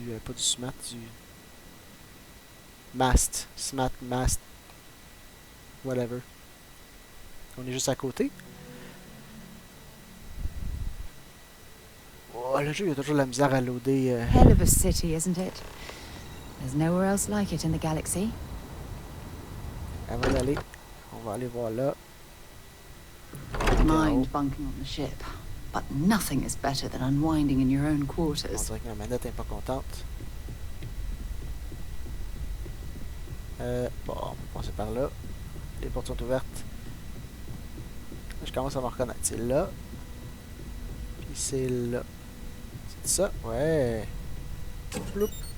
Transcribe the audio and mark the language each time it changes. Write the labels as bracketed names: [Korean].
[French] Pas du SMAT, du... Mast. SMAT, Mast. Whatever. On est juste à côté. Oh, le jeu, il y a toujours la misère à loader. [English] Hell of a city, isn't it? There's nowhere else like it in the galaxy. [French] Avant d'aller, on va aller voir là. [English] Mind bunking on the ship, but nothing is better than unwinding in your own [French] On [English] quarters. [French] dirait que ma manette n'est pas contente. Bon, on va passer par là. Les portes sont ouvertes. Je commence à me reconnaître. C'est là. Puis c'est là. C'est ça? Ouais. Ploup.